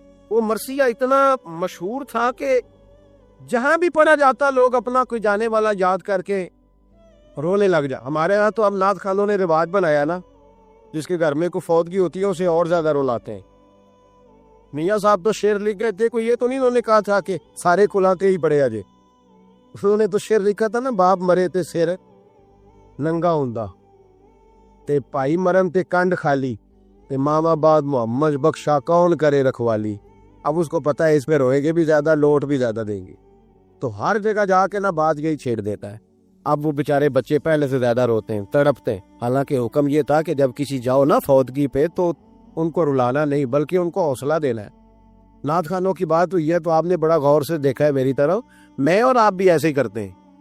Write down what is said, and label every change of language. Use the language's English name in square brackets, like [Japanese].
[Urdu] وہ مرثیہ اتنا مشہور تھا کہ جہاں بھی پڑھا جاتا لوگ اپنا کوئی جانے والا یاد کر کے رونے لگ جا. ہمارے ہاں تو اب نعت خانوں نے رواج بنایا نا، جس کے گھر میں کوئی فوتگی ہوتی ہے اسے اور زیادہ رلاتے ہیں. میاں صاحب تو شعر لکھ گئے تھے، کوئی یہ تو نہیں انہوں نے کہا تھا کہ سارے کلاتے ہی پڑے اجے. انہوں نے تو شعر لکھا تھا نا، [Punjabi] باپ مرے تے سر ننگا ہوندا تے بھائی مرن تے کنڈ خالی تے ماما بعد محمد بخشا کون کرے رکھوالی. [Urdu] اب اس کو پتہ ہے اس پہ روئے گے بھی زیادہ، لوٹ بھی زیادہ دیں گے، تو ہر جگہ جا کے نا بات یہی چھیڑ دیتا ہے. اب وہ بیچارے بچے پہلے سے زیادہ روتے ہیں، تڑپتے ہیں. حالانکہ حکم یہ تھا کہ جب کسی جاؤ نا فوتگی پہ تو ان کو رلانا نہیں بلکہ ان کو حوصلہ دینا ہے. نعت خانوں کی بات ہوئی ہے تو آپ نے بڑا غور سے دیکھا ہے میری طرف، میں اور آپ بھی ایسے ہی کرتے ہیں.